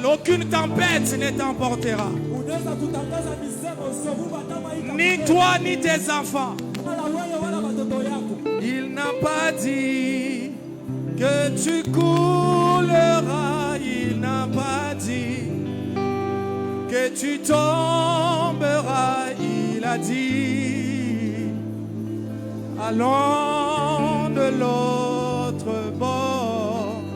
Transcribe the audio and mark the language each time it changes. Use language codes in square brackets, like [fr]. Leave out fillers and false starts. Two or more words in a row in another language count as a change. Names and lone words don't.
[fr] Aucune tempête ne t'emportera. [sw] Unaweza kutangaza misemo zoruba kama hii. [fr] Ni toi ni tes enfants. [sw] Wala wewe wala watoto yako. [fr] Il n'a pas dit que tu couleras. Il n'a pas dit que tu tomberas. Il a dit, allons de l'autre bord.